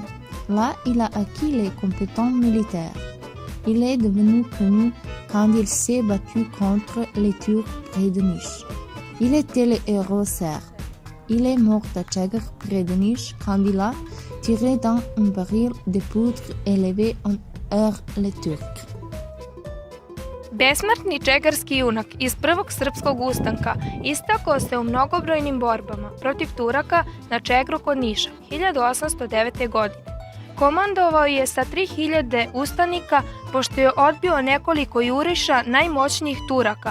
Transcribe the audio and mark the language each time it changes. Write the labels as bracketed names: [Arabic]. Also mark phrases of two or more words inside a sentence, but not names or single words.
[French] Là, il a acquis les compétences militaires. Il est devenu connu quand il s'est battu contre les Turcs près de Niš. Il était le héros serbe. Il est mort à Čegar près de Niš quand il a tiré dans un baril de poudre et levé en air les Turcs. [Serbian] Besmrtni čegarski junak iz prvog srpskog ustanka istakao se u mnogobrojnim borbama protiv Turaka na Čegru kod Niša 1809. godine. Komandovao je sa 3000 ustanika pošto je odbio nekoliko juriša najmoćnijih Turaka.